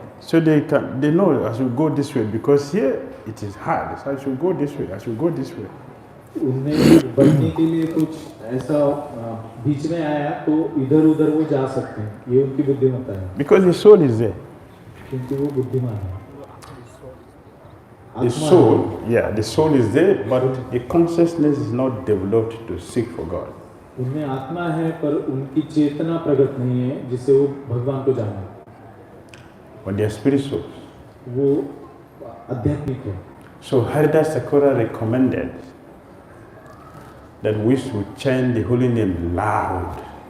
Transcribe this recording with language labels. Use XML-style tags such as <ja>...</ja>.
<en>So they know I should go this way because here it is hard. So I should go this way. I should go this way.</en> <hi>उनमें बढ़ने के लिए कुछ ऐसा बीच में आया तो इधर उधर वो जा सकते हैं. ये उनकी बुद्धिमत्ता है.</hi> <en>Because the soul is there.</en> <hi>क्योंकि वो बुद्धिमान है.</hi> <en>The soul is there, but the consciousness is not developed to seek for God.</en> <hi>उनमें आत्मा है पर उनकी चेतना प्रकट नहीं है जिससे वो भगवान को जाने.</hi> <en>But they are spiritual.</en> <hi>वो आध्यात्मिक है.</hi> <en>So Haridas Thakur recommended that we should chant the holy name loud.</en>